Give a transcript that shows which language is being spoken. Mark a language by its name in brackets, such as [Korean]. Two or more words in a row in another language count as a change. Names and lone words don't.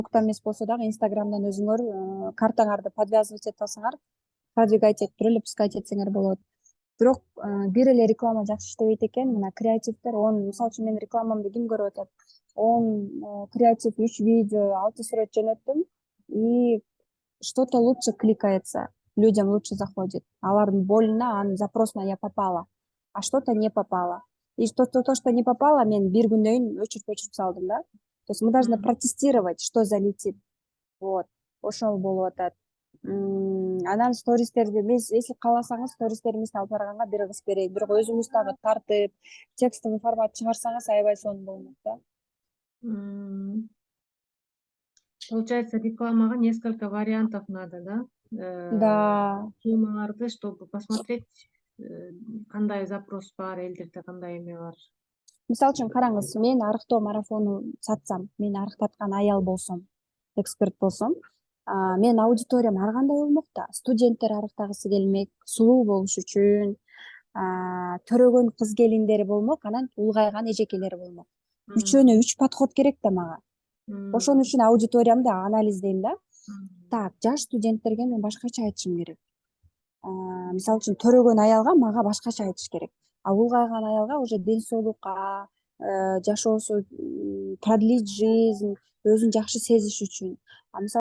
[Kyrgyz] эмес болсо дагы Инстаграмдан өзүңөр картаңарды подвязывать этип алсаңар, продвигать этип туруп эле пускать этсеңер болот. Бирок бир эле реклама жакшы иштебейт экен. Мына креативдер, мисалы үчүн менин рекламамды ким көрүп атат? Креатив 3 видео, 6 сүрөт жөнөттүм [Russian] и что-то лучше кликается, людям лучше заходит. [Kyrgyz] Алардын болуна, анын запросуна [Russian] я попала, а что-то не попало. И то, что не попало, [Kyrgyz] мен бир күндөн кийин өчүрүп салдым да. [Russian] То есть мы должны протестировать, что залетит. Вот. [Kyrgyz] Ошол болуп атат. Анан стористерди если кааласаңыз, стористериңизди алып барганга бир кыз берейин. Бирок өзүңүз дагы тартып, текстовый формат чыгарсаңыз аябай сонун болмок да. [Russian] Получается, рекламага несколько вариантов надо, да? Да. Темаларды, чтобы посмотреть, [Kyrgyz] кандай запрос бар, элдерде кандай эме бар. Мисалы үчүн караңыз, мен арыктоо марафону сатсам, мен арыктаткан аял болсом, эксперт болсом, менин аудиториям ар кандай болмок да. Студенттер арыктагысы келмек, сулуу болуш үчүн, төрөгөн кыз келиндери болмок, анан улгайган эжекелери болмок. Үчөөнө 3 подход керек да мага. Ошон үчүн аудиториямды анализдейм да. Так, жаш студенттерге мен башкача айтышым керек. Мисалы үчүн төрөгөн аялга мага башкача айтыш керек. А улгайган аялга уже ден соолукка, жашоосу [Russian] продлить жизнь, [Kyrgyz] өзүн жакшы сезиш үчүн.